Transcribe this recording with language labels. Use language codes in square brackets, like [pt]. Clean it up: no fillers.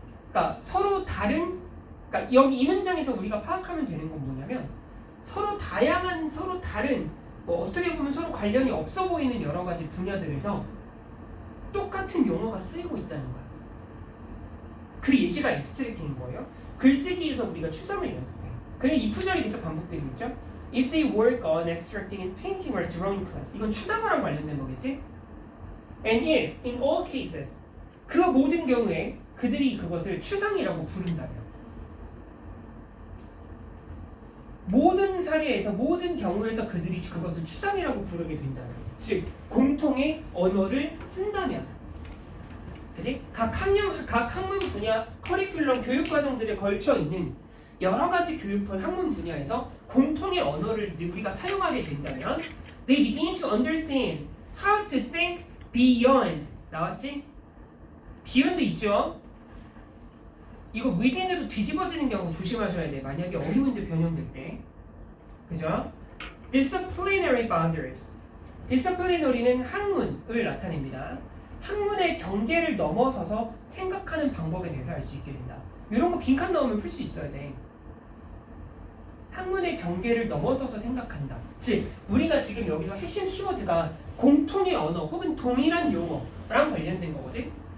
[ko] 그러니까 서로 다른, 그러니까 여기 이 문장에서 우리가 파악하면 되는 건 뭐냐면 서로 다양한, 서로 다른, 뭐 어떻게 보면 서로 관련이 없어 보이는 여러 가지 분야들에서 똑같은 용어가 쓰이고 있다는 거야. 그 예시가 앱스트랙팅인 거예요. 글쓰기에서 우리가 추상을 연습해요. 그래 이 구절이 계속 반복되고 있죠. [en] If they work on abstracting in painting or drawing class. [ko] 이건 추상화랑 관련된 거겠지? [en] And if, in all cases, [ko] 그 모든 경우에 그들이 그것을 추상이라고 부른다면 모든 사례에서 모든 경우에서 그들이 그것을 추상이라고 부르게 된다면 즉 공통의 언어를 쓴다면 그치? 각 학문 분야 커리큘럼 교육과정들에 걸쳐 있는 여러 가지 교육분 학문 분야에서 공통의 언어를 우리가 사용하게 된다면 [en] they begin to understand How to think beyond. [ko] 나왔지? [en] beyond [ko] 있죠? 이거 within으로 뒤집어지는 경우 조심하셔야 돼. 만약에 어휘문제 변형될 때. 그죠? [en] Disciplinary boundaries. [ko] Disciplinary는 학문을 나타냅니다. 학문의 경계를 넘어서서 생각하는 방법에 대해서 알 수 있게 된다. 이런 거 빈칸 넣으면 풀 수 있어야 돼. 학문의 경계를 넘어서서 생각한다. 즉, 우리가 지금 여기서 핵심 키워드가 공통의 언어 혹은 동일한 용어랑 관련된 거거든.